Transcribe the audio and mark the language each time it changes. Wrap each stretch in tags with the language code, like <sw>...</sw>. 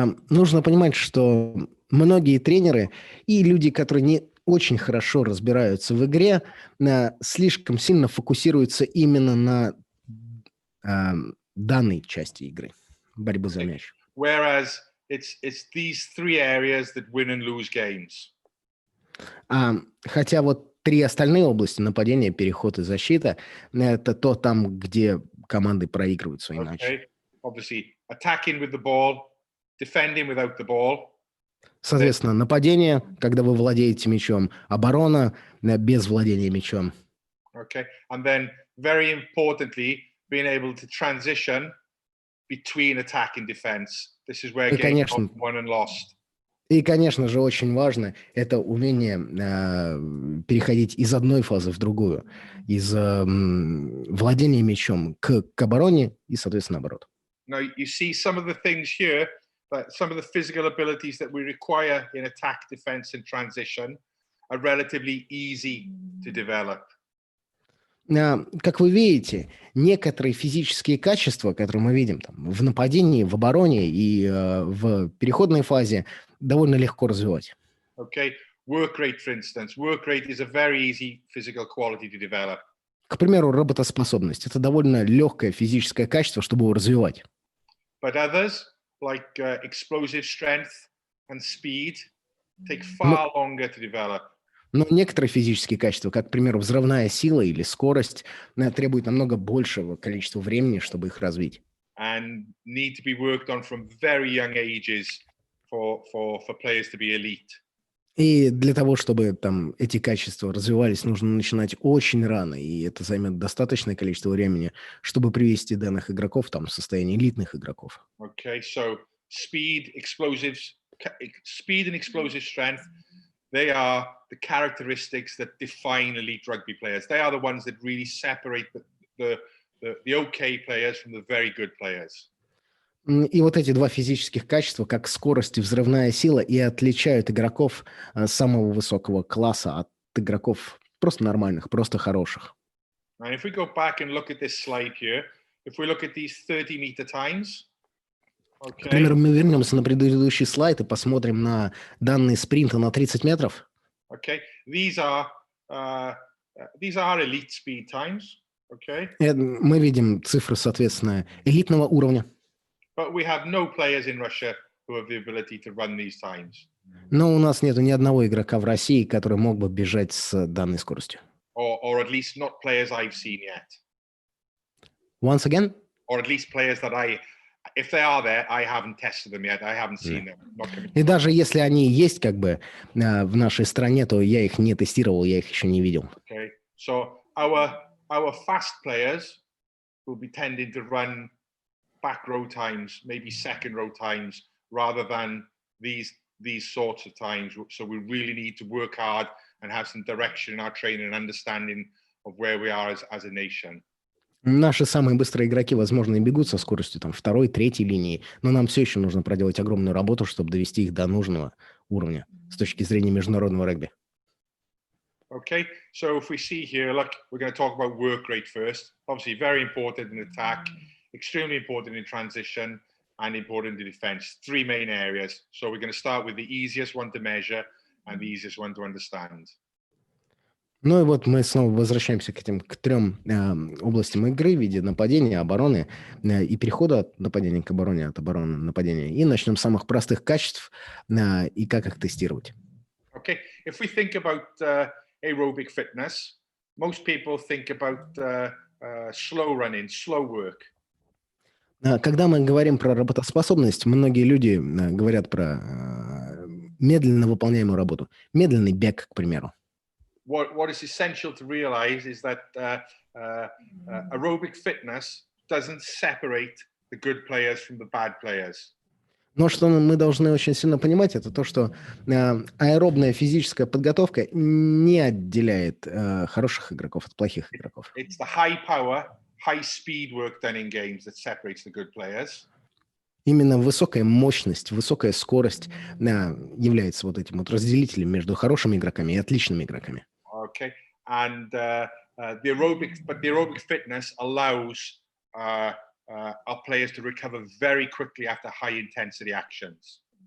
<ru>Нужно понимать, что многие тренеры и люди, которые не очень хорошо разбираются в игре, слишком сильно фокусируются именно на данной части игры, борьбы за мяч.</ru> <en>Whereas it's these three areas that win and lose games.</en> <ru>Хотя вот 3 остальные области, нападение, переход и защита, это то там, где команды проигрывают свои матчи.</ru> <en>Okay, obviously attacking with the ball, defending without the ball.</en> <ru>Соответственно, нападение, когда вы владеете мячом, оборона без владения мячом.</ru> <en>Okay, and then very importantly, being able to transition between attack and defense. This is where games are won and lost.</en> <ru>И, конечно же, очень важно это умение переходить из одной фазы в другую, из владения мячом к обороне и, соответственно, наоборот.</ru> <en>Now, you see some of the things here, some of the physical abilities that we require in attack, defense, and transition are relatively easy to develop.</en> <ru>Как вы видите, некоторые физические качества, которые мы видим в нападении, в обороне и в переходной фазе, довольно легко развивать.</ru> <en>Okay, work rate, for instance. Work rate is a very easy physical quality to develop.</en> <ru>К примеру, работоспособность – это довольно легкое физическое качество, чтобы его развивать.</ru> <en>But others, like explosive strength and speed, take</en> <ru>Но,</ru> <en>far longer to develop.</en> <ru>но некоторые физические качества, как, к примеру, взрывная сила или скорость, требуют намного большего количества времени, чтобы их развить.</ru> <en>And need to be worked on from very young ages for players to be elite.</en> <ru>И для того, чтобы там эти качества развивались, нужно начинать очень рано, и это займет достаточное количество времени, чтобы привести данных игроков там, в состояние элитных игроков.</ru> <en>Okay, so speed and explosive strength, they are the characteristics that define elite rugby players. They are the ones that really separate the okay players from the very good players.</en> <ru>И вот эти два физических качества, как скорость и взрывная сила, и отличают игроков самого высокого класса от игроков просто нормальных, просто хороших.</ru> <en>And if we go back and look at this slide here, if we look at these 30-meter times,</en> <ru>К примеру, мы вернемся на предыдущий слайд и посмотрим на данные спринта на 30 метров.</ru> <en>okay, these are elite speed times, okay?</en> <ru>Мы видим цифры, соответственно, элитного уровня.</ru> <en>But we have no players in Russia who have the ability to run these times.</en> <ru>Но у нас нету ни одного игрока в России, который мог бы бежать с данной скоростью.</ru> <en>Or at least not players I've seen yet. Once again? Or at least players that if they are there, I haven't tested them yet. I haven't seen them. Not coming.</en> <ru>И даже если они есть как бы в нашей стране, то я их не тестировал, я их еще не видел.</ru> <en>Okay, so our fast players will be tending to run back row times, maybe second row times, rather than these sorts of times. So we really need to work hard and have some direction in our training and understanding of where we are as a nation.</en> <ru>Наши самые быстрые игроки, возможно, и бегут со скоростью там второй, третьей линии, но нам все еще нужно проделать огромную работу, чтобы довести их до нужного уровня с точки зрения международного регби.</ru> <en>Okay, so if we see here, look, we're going to talk about work rate first. Obviously, very important in attack, extremely important in transition, and important in defense. Three main areas. So we're going to start with the easiest one to measure and the easiest one to understand.</en> <ru>Ну и вот мы снова возвращаемся к трем областям игры в виде нападения, обороны и перехода от нападения к обороне, от обороны к нападению. И начнем с самых простых качеств и как их тестировать.</ru> <en>Okay, if we think about aerobic fitness, most people think about slow running, slow work.</en> <ru>Когда мы говорим про работоспособность, многие люди говорят про медленно выполняемую работу. Медленный бег, к примеру.</ru> <en>What is essential to realize is that aerobic fitness doesn't separate the good players from the bad players.</en> <ru>Но что мы должны очень сильно понимать, это то, что аэробная физическая подготовка не отделяет хороших игроков от плохих игроков.</ru> <en>It's the high power, high speed work done in games that separates the good players.</en> <ru>Именно высокая мощность, высокая скорость является вот этим вот разделителем между хорошими игроками и отличными игроками.</ru> <en>Okay, and the aerobic fitness allows our players to recover very quickly after high intensity actions.</en>